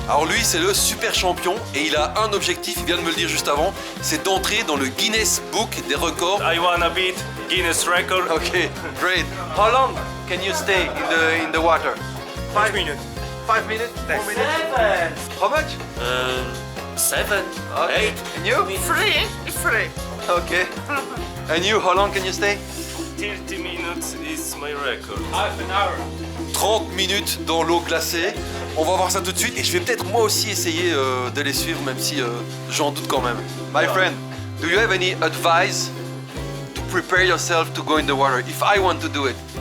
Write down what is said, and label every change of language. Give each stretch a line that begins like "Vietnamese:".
French: Alors lui, c'est le super champion et il a un objectif, il vient de me le dire juste avant, c'est d'entrer dans le Guinness Book des records.
English: I wanna beat Guinness record. Ok, great. How long can you stay in the water? 5 minutes. 5 minutes? 4 minutes? 7. How much? 7, Okay. 8. And you? Free. It's free. Ok. And you, how long can you stay? 30 minutes is my record.
French: 30 minutes dans l'eau glacée. On va voir ça tout de suite et je vais peut-être moi aussi essayer de les suivre, même si j'en doute quand même.
English: My friend, do you have any advice to prepare yourself to go in the water if I want to do it?